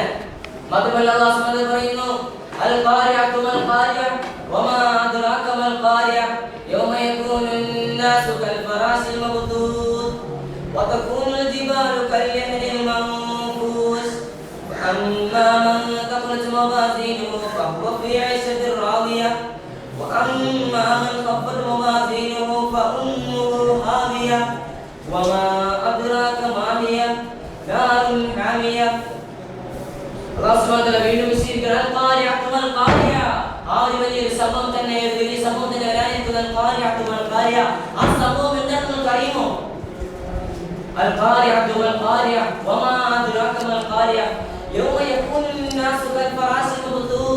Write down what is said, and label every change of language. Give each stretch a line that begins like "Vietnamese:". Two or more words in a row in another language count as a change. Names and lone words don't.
Malayalam: മാത്രമല്ല അല്ലാഹു സുബ്ഹാനഹു പറയുന്നു,
Arabic: القارعة ما القارعة وما أدراك ما القارعة يوم يكون الناس كالفراش المبثوث وتكون الجبال كالعهن المنفوش فأما من ثقلت موازينه فهو في عيشة راضية وأما من خفت موازينه فأمه هاوية وما أدراك ما هي نار حامية.
Malayalam: അല്ലാഹു
Arabic: سبحانه و تعالى
Malayalam: വീണ്ടും വിശദീകരിക്കുകയാണ്,
Arabic: القارعة ما القارعة.
Malayalam: ആ ഒരു വലിയ സംഭവം തന്നെ, ഒരു വലിയ സംഭവം തന്നെ വരാനിരിക്കുന്ന
Arabic: القارعة ما القارعة.
Malayalam: ആ സംഭവം എന്താണെന്ന് നിങ്ങൾക്ക് അറിയുമോ?
Arabic: القارعة ما القارعة وما أدراك ما القارعة يوم يكون الناس كالفراش المبثوث.